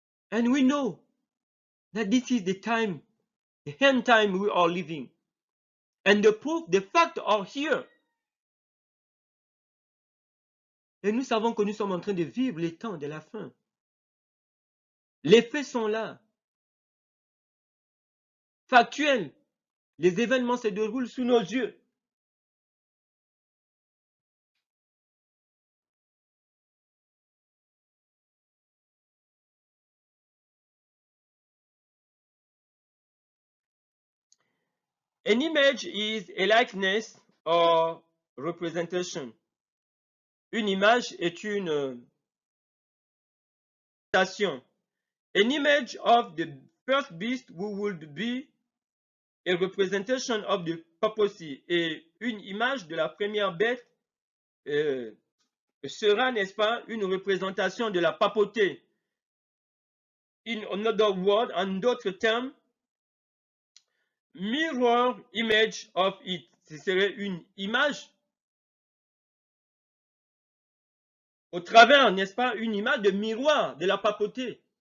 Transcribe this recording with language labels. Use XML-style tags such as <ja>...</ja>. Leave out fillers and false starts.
<en>And we know that this is the time, the end time we are living. And the proof, the facts are here.</en> <fr>Et nous savons que nous sommes en train de vivre les temps de la fin. Les faits sont là. Factuels. Les événements se déroulent sous nos yeux.</fr> <en>An image is a likeness or representation.</en> <fr>Une image est une représentation.</fr> <en>An image of the first beast would be a representation of the papacy.</en> <fr>Et une image de la première bête sera, n'est-ce pas, une représentation de la papauté.</fr> <en>In another word,</en> <fr>en d'autres termes,</fr> <en>mirror image of it.</en> <fr>Ce serait une image au travers, n'est-ce pas, une image de miroir de la papauté.</fr>